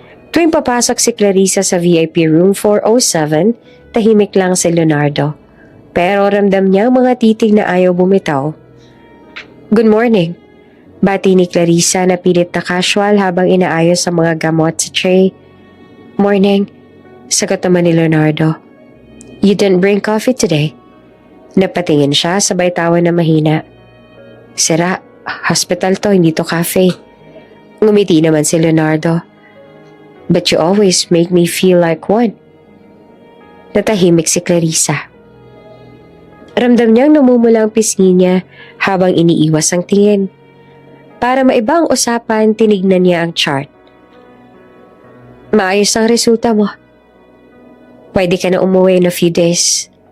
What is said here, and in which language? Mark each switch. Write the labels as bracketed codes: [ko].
[tl] Tuwing papasok si Clarissa sa VIP room 407, tahimik lang si Leonardo. Pero ramdam niya ang mga titig na ayaw bumitaw. [en] "Good morning," [tl] bati ni Clarissa na pilit na casual habang inaayos ang mga gamot sa tray. "Morning," sagot naman ni Leonardo. [en] "You didn't bring coffee today?" [tl] Napatingin siya sabay tawa na mahina. "Sira, hospital to, hindi to cafe." Ngumiti naman si Leonardo. [en] "But you always make me feel like one." [tl] Natahimik si Clarissa. Ramdam niyang namumula ang pisngi niya habang iniiwas ang tingin. Para maiba ang usapan, tinignan niya ang chart. "Maayos ang resulta mo. Pwede ka na umuwi [en] in a few days."